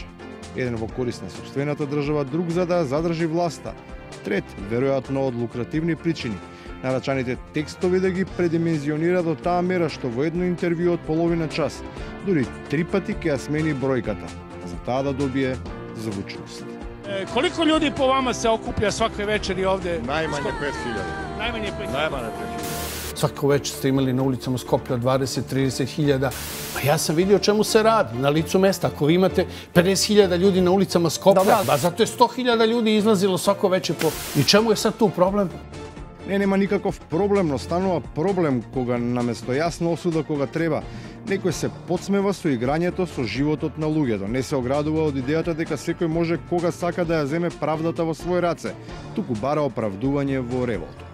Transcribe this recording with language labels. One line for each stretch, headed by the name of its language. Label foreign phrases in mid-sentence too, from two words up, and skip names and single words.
Macedonian: Еден во корист на сопствената држава, друг за да задржи власта. Трет, веројатно од лукративни причини, нарачаните текстови да ги предимензионира до таа мера што во едно интервју од половина час, дури 3 пати ќе ја смени бројката, за таа да добие звучност.
Serbian: Koliko ljudi po vama se okuplja svake večeri ovde? Najmanje 5000. Najmanje 5000. Najmanje 5000. Svako večer ste imali na ulicama Skoplja 20-30 hiljada. Pa ja sam vidio o čemu se radi na licu mesta. Ako vi imate 50.000 ljudi na ulicama Skoplja, ba zato je 100.000 ljudi izlazilo svako večer po... I čemu je sad tu problem?
Macedonian: Не, нема никаков проблем, но станува проблем кога наместо јасна осуда кога треба, некој се подсмева со играњето со животот на луѓето, не се оградува од идејата дека секој може кога сака да ја земе правдата во свој раце, туку бара оправдување во револтот.